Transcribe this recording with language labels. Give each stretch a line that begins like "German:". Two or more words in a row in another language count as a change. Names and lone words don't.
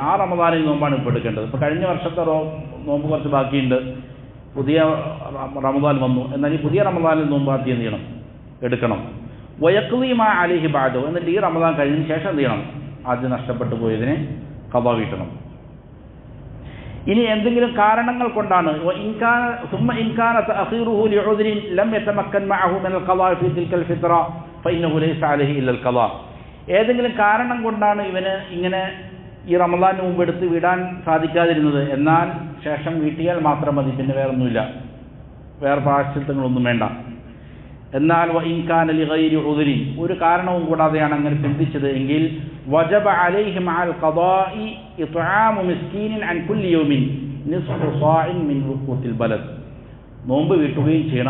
Malayalam: ആ റമദാനിൽ നോമ്പാണ് ഇപ്പോൾ എടുക്കേണ്ടത്. ഇപ്പോൾ കഴിഞ്ഞ വർഷത്തെ നോമ്പ് കുറച്ച് ബാക്കിയുണ്ട്, പുതിയ റമദാൻ വന്നു. എന്നാൽ ഈ പുതിയ റമദാനിൽ നോമ്പ് ആദ്യം എന്ത് ചെയ്യണം, എടുക്കണം.
Arabic: ويقضي ما عليه بعد,
Malayalam: എന്നിട്ട് ഈ റമദാൻ കഴിഞ്ഞതിന് ശേഷം എന്ത് ചെയ്യണം, ആദ്യം നഷ്ടപ്പെട്ടു പോയതിനെ ഖളാ വീട്ടണം. ഇനി എന്തെങ്കിലും കാരണങ്ങൾ കൊണ്ടാണ്
Arabic: ثم إن كان تأخيره لعذر لم يتمكن معه من القضاء في تلك الفترة فإنه ليس عليه إلا القضاء.
Malayalam: ഏതെങ്കിലും കാരണം കൊണ്ടാണ് ഇവന് ഇങ്ങനെ ഈ റമദാനിന് മുമ്പ് എടുത്ത് വിടാൻ സാധിക്കാതിരുന്നത്, എന്നാൽ ശേഷം വീട്ടിയാൽ മാത്രം മതി, പിന്നെ വേറൊന്നുമില്ല, വേറെ പ്രായശ്ചിത്തങ്ങളൊന്നും വേണ്ട.
Arabic: എന്നാൽ وإن كان لغير عذر,
Malayalam: ഒരു കാരണവും കൂടാതെയാണ് അങ്ങനെ ചിന്തിച്ചത് എങ്കിൽ
Arabic: وجب عليه مع القضاء إطعام مسكين عن كل يوم نصف صاع من قوت البلد,
Malayalam: നോമ്പ് വീട്ടുകയും ചെയ്യണം.